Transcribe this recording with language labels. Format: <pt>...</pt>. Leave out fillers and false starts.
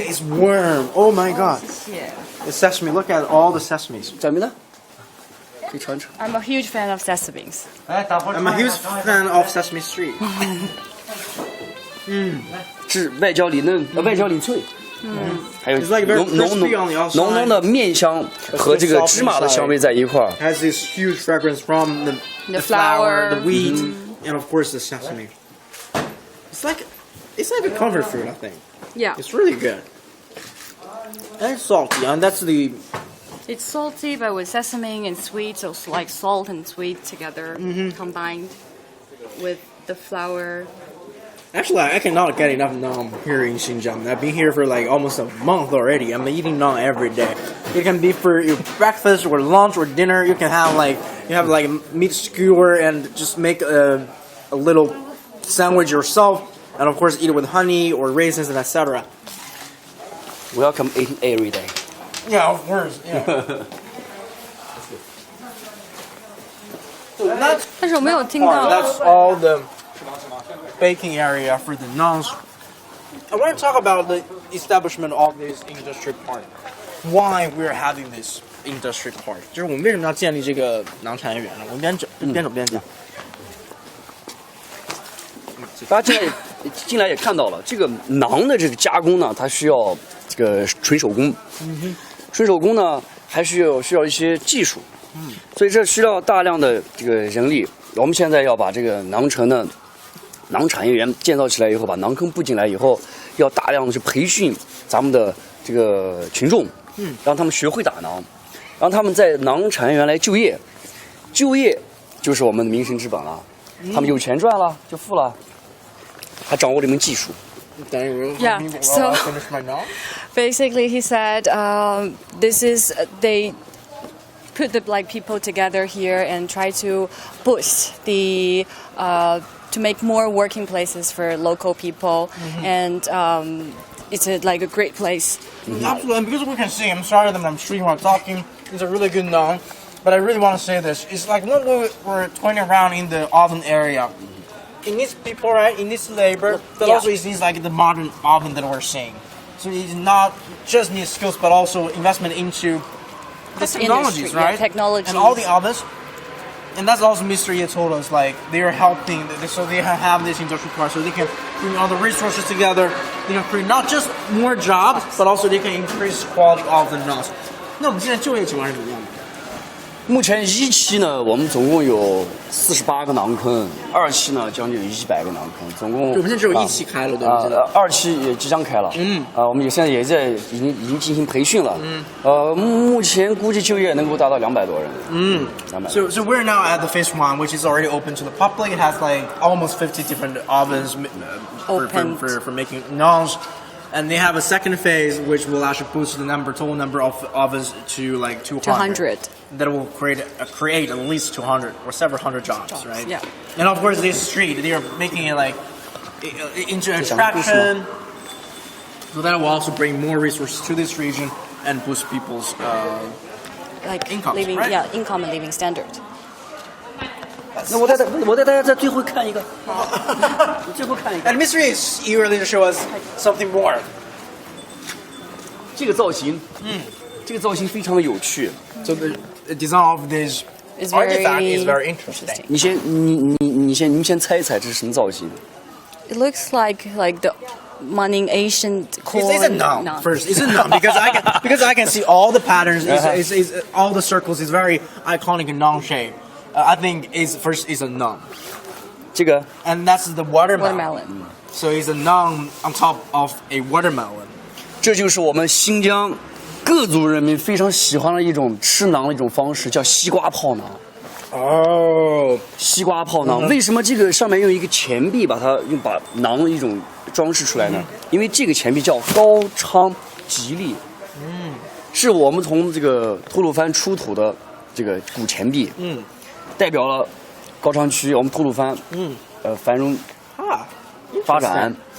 <en>It's warm. Oh my god. The sesame. Look at all the sesames.</en> <zh>咱们呢？可以尝一尝。</zh> <en>I'm a huge fan of sesames. I'm a huge fan of Sesame Street.</en> <zh>是外焦里嫩，外焦里脆。还有</zh> <en>It's like very crispy on the outside.</en> <zh>浓浓的面香和这个芝麻的香味在一块儿。</zh> <en>Has this huge fragrance from the flour, the wheat, and of course the sesame. It's like a comfort food, I think. Yeah. It's really good. And it's salty, and that's the It's salty, but with sesame and sweet, so it's like salt and sweet together, combined with the flour. Actually, I cannot get enough naan here in Xinjiang. I've been here for like almost a month already. I'm eating naan every day. It can be for your breakfast or lunch or dinner. You can have like meat skewer and just make a little sandwich yourself, and of course eat it with honey or raisins and etc. Welcome eating every day. Yeah, of course. Yeah.</en> <zh>但是我没有听到。</zh> <en>That's all the baking area for the naans. I want to talk about the establishment of this industry park. Why we're having this industry park?</en> <zh>就是我们为什么要建立这个馕产业园呢？我们边走边讲。大家进来也看到了，这个馕的这个加工呢，它需要这个纯手工。纯手工呢，还需要一些技术。所以这需要大量的这个人力。我们现在要把这个馕城的馕产业园建造起来以后，把馕坑布进来以后，要大量的去培训咱们的这个群众，让他们学会打馕，让他们在馕产业园来就业。就业就是我们的民生之本了。他们有钱赚了，就富了，还掌握了一门技术。</zh> <en>Yeah, so basically he said this is they put the people together here and try to boost the to make more working places for local people, and it's like a great place. Absolutely, and because we can see, I'm sorry that I'm streaming while talking. It's a really good naan, but I really want to say this. It's like when we're toying around in the oven area. It needs people, right? It needs labor, but also it needs like the modern oven that we're seeing. So it's not just new skills, but also investment into the technologies, industry, right? yeah, technologies. And all the others. And that's also Mr. Ye told us, like, they are helping, so they have this industrial park, so they can bring all the resources together, they can create not just more jobs, but also they can increase quality of the knowledge.</en> <zh>那我们现在就业情况是怎么样的？目前一期呢，我们总共有48个囊坑，二期呢将近有100个囊坑，总共。我们现在只有一期开了，对不对？二期也即将开了。我们现在也在已经进行培训了。目前估计就业能够达到200多人。</zh> <en>So we're now at the phase 1, which is already open to the public. It has like almost 50 different ovens for making naans. And they have a second phase, which will actually boost the total number of ovens to like 200. That will create at least 200 or several hundred jobs, right? Yeah. And of course, this street, they are making it like into attraction. So that will also bring more resources to this region and boost people's incomes, living, right? Yeah, income and living standard.</en> <zh>那我带大家在最后看一个，最后看一个。</zh> <en>And Mr. is eagerly to show us something more.</en> <zh>这个造型，这个造型非常的有趣。</zh> <en>So the design of this artifact is very interesting.</en> <zh>你们先猜一猜这是什么造型？</zh> <en>It looks like the Manning ancient corn. Is it Naan first? Is it Naan? Because I can see all the patterns. Is all the circles is very iconic Naan shape. I think first is a Naan.</en> <zh>这个</zh> <en>And that's the watermelon. Watermelon. So it's a Naan on top of a watermelon.</en> <zh>这就是我们新疆各族人民非常喜欢的一种吃馕的一种方式，叫西瓜泡馕。 Oh. 西瓜泡馕，为什么这个上面用一个钱币把馕的一种装饰出来呢？因为这个钱币叫高昌吉利，是我们从这个吐鲁番出土的这个古钱币，代表了高昌区我们吐鲁番繁荣发展。</zh>